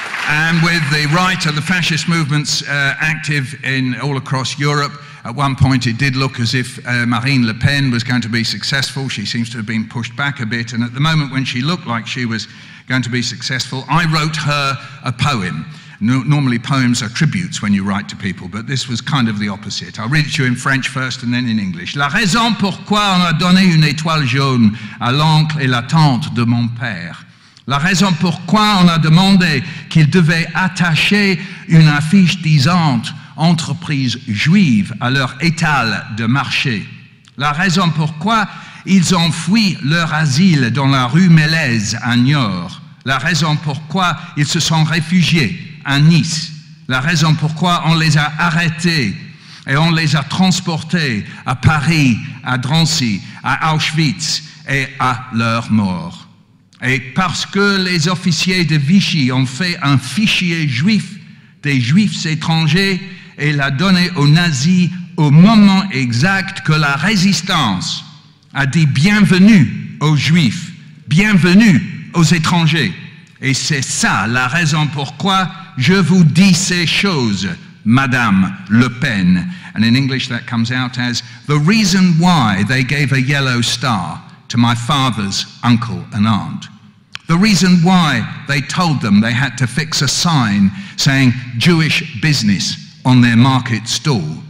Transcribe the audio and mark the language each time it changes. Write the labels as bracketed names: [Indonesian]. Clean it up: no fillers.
[English] And with the right of the fascist movements active all across Europe, at one point it did look as if Marine Le Pen was going to be successful. She seems to have been pushed back a bit, and at the moment when she looked like she was going to be successful, I wrote her a poem. Normally poems are tributes when you write to people, but this was kind of the opposite. I'll read it to you in French first and then in English. [French] La raison pourquoi on a donné une étoile jaune à l'oncle et la tante de mon père. La raison pourquoi on a demandé qu'il devait attacher une affiche disante entreprise juive à leur étal de marché. La raison pourquoi ils ont fui leur asile dans la rue Mélèze à Niort. La raison pourquoi ils se sont réfugiés à Nice. La raison pourquoi on les a arrêtés et on les a transportés à Paris, à Drancy, à Auschwitz et à leur mort. Et parce que les officiers de Vichy ont fait un fichier juif des juifs étrangers et l'a donné aux nazis au moment exact que la résistance a dit bienvenue aux juifs, bienvenue aux étrangers. Et c'est ça la raison pourquoi je vous dis ces choses, Madame Le Pen. [English] And in English that comes out as the reason why they gave a yellow star to my father's uncle and aunt. The reason why they told them they had to fix a sign saying Jewish business on their market stall.